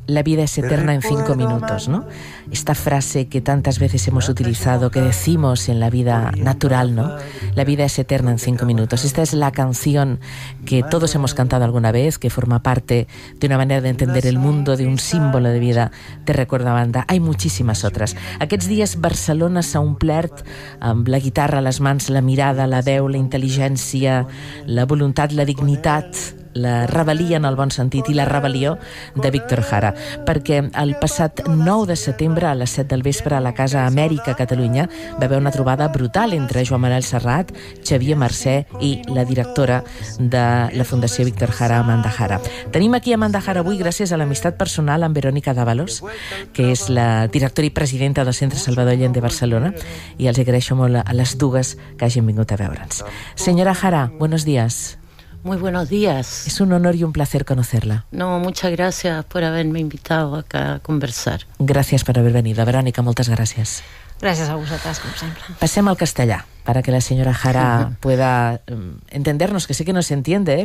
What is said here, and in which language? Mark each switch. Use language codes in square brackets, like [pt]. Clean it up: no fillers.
[es] La vida es eterna en 5 minutos, ¿no? Esta frase que tantas veces hemos utilizado, que decimos en la vida natural, ¿no? La vida es eterna en 5 minutos. Esta es la canción que todos hemos cantado alguna vez, que forma parte de una manera de entender el mundo, de un símbolo de vida. Te recuerdo a banda. Hay muchísimas otras. [ca] Aquests dies Barcelona s'ha omplert amb la guitarra a les mans, la mirada, la veu, la intel·ligència, la voluntat, la dignitat, la rebel·lia en el bon sentit i la rebel·lió de Víctor Jara. Perquè el passat 9 de setembre a les 7 del vespre a la Casa Amèrica Catalunya va haver una trobada brutal entre Joan Manuel Serrat, Xavier Mercè i la directora de la Fundació Víctor Jara, Amanda Jara. Tenim aquí Amanda Jara avui gràcies a l'amistat personal amb Verónica Dávalos, que és la directora i presidenta del Centre Salvador Allende de Barcelona, i els agraeixo molt a les dues que hagin vingut a veure'ns. [es] Senyora Jara, buenos días. Muy buenos días. Es un honor y un placer conocerla. No, muchas gracias por haberme invitado acá a conversar. Gracias por haber venido. Verónica, muchas gracias. Gracias a vosotras, como siempre. Pasemos al castellà, para que la señora Jara pueda entendernos, que sé que no se entiende, ¿eh?